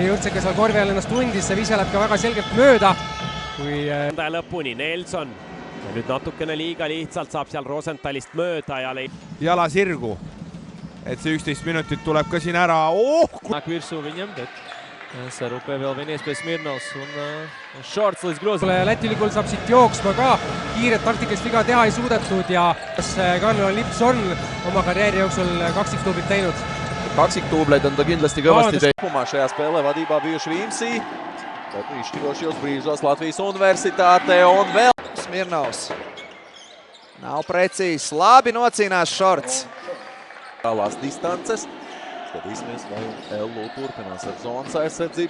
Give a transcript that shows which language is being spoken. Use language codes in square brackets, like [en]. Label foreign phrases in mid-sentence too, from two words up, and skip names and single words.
[et] Jurtseka seal korvi all ennast tundis, see vise läheb ka väga selgelt mööda. Kui lõpuni Nelson. Ja nüüd natukene liiga lihtsalt saab seal Rosenthalist mööda ja jala sirgu. Et see 11 minutit tuleb ka siin ära. [lv] Nāk virsu viņam, bet sarupē vēl viena iespēja Smirnovs un Shorts līdz grozam. [et] Läti ülikool saab siit jooksma ka. Kiiret taktikalist viga teha ei suudetud ja Karl Lips on oma karjääri jooksul kaksiktuublit teinud. Kaksiktuubleid on ta kindlasti kõvasti teinud. [lv] Šajā spēlē vadībā bijuši Vimsī. Bet izšķirošajos brīžos Latvijas Universitāte un vēl... Smirnovs. Nav precīzs. Labi nocīnās Shorts. Tālās distances. Skatīsimies, vai LU turpinās ar zonas aizsardzību.